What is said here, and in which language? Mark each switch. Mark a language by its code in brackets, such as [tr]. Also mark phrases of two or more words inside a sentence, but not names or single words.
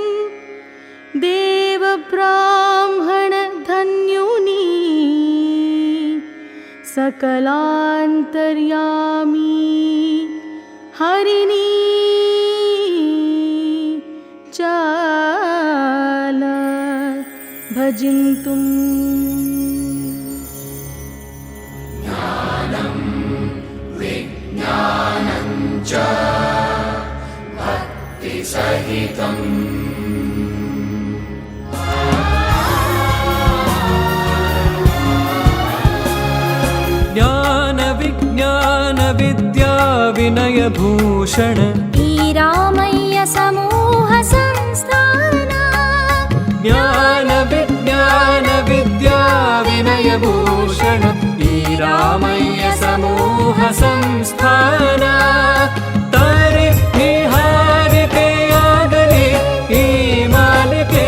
[te] దేవ బ్రాహ్మణ ధన్యుని సకలాంతర్యామి హరిణి చాల భజింతుం [sa] ಜ್ಞಾನಂ ವಿಜ್ಞಾನಂ ಚ ಭಕ್ತಿ ಸಹಿತಂ [kn] ಜ್ಞಾನ ವಿಜ್ಞಾನ ವಿದ್ಯಾ ವಿನಯ ಭೂಷಣ ಈ ರಾಮಯ್ಯ ಸಮೂಹ ಸಂಸ್ಥಾನ ಜ್ಞಾನ ವಿಜ್ಞಾನ ವಿದ್ಯಾ ವಿನಯ ಭೂಷಣ ಈ ರಾಮಯ್ಯ ಸಮೂಹ ಸಂಸ್ಥಾನ ತಾರೆ ನಿಹಾರಿಕೆಯಾಗಲಿ ಈ ಮಾಲಿಕೆ